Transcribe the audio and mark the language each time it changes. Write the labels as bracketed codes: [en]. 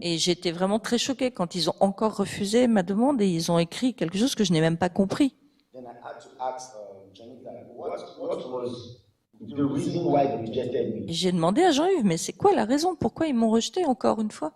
[fr] Et j'étais vraiment très choquée quand ils ont encore refusé ma demande et ils ont écrit quelque chose que je n'ai même pas compris. [en] Then I had to ask Johnny that what was the reason why they rejected me. [fr] Et j'ai demandé à Jean-Yves, mais c'est quoi la raison? Pourquoi ils m'ont rejeté encore une fois?